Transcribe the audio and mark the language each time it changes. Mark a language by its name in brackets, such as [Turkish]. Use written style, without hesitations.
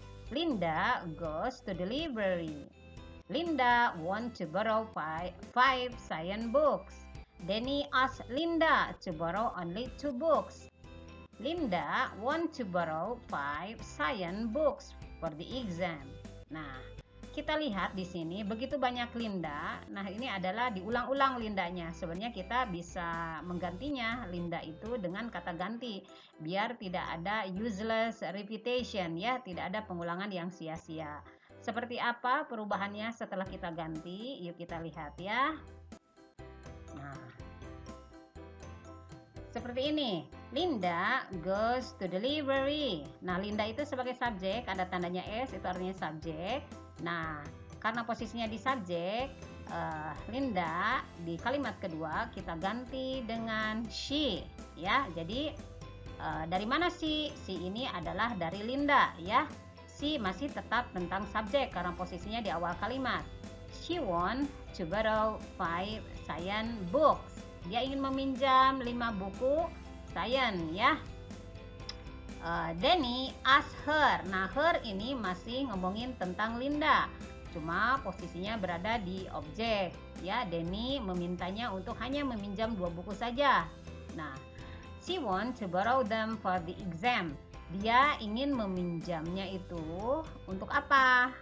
[English] Linda goes to the library. Linda want to borrow five science books. Danny asked Linda to borrow only 2 books. Linda want to borrow 5 science books for the exam. [Indonesian] Nah, kita lihat di sini begitu banyak Linda. Nah, ini adalah diulang-ulang Lindanya. Sebenarnya kita bisa menggantinya Linda itu dengan kata ganti biar tidak ada [English] useless repetition [Indonesian] ya, tidak ada pengulangan yang sia-sia. Seperti apa perubahannya setelah kita ganti? Yuk kita lihat ya. Nah, Seperti ini, [English] Linda goes to the library. [Indonesian] Nah, Linda itu sebagai subjek, ada tandanya S, itu artinya subjek. Nah, karena posisinya di subjek, Linda di kalimat kedua kita ganti dengan she, ya. Jadi dari mana she? She ini adalah dari Linda, ya. She masih tetap tentang subjek karena posisinya di awal kalimat. [English] She want to borrow 5 science books. [Indonesian] Dia ingin meminjam 5 buku sains, ya. [English] Danny ask her. [Indonesian] Nah, her ini masih ngomongin tentang Linda, cuma posisinya berada di objek, ya. Danny memintanya untuk hanya meminjam 2 buku saja. [English] Nah, she want to borrow them for the exam. [Indonesian] Dia ingin meminjamnya itu untuk apa?